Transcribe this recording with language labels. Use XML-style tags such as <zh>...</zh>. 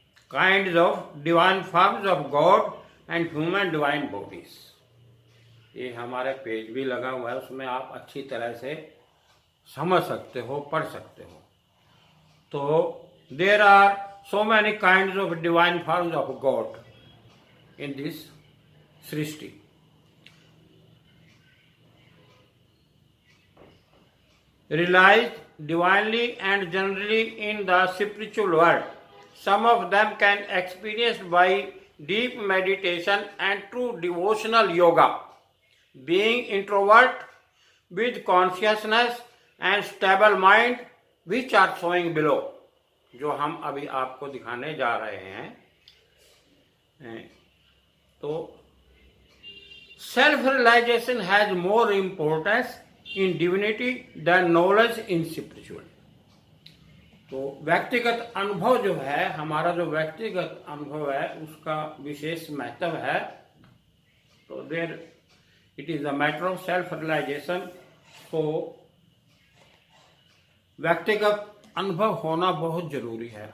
<en>kinds of divine forms of god and human divine bodies,</en> <hi>ये हमारे page भी लगा हुआ है, उसमें आप अच्छी तरह से समझ सकते हो, पढ़ सकते हो।</hi> <en>तो there are so many kinds of divine forms of god in this सृष्टि। Realized divinely and generally in the spiritual world. Some of them can experience by deep meditation and true devotional yoga. Being introvert with consciousness and stable mind, which are showing below,</en> <hi>जो हम अभी आपको दिखाने जा रहे हैं।</hi> <en>तो self realization has more importance in divinity than knowledge in spiritual।</en> <hi>तो व्यक्तिगत अनुभव जो है, हमारा जो व्यक्तिगत अनुभव है उसका विशेष महत्व है।</hi> <en>तो there it is a matter of self realization.</en> <hi>तो व्यक्तिगत अनुभव होना बहुत जरूरी है।</hi>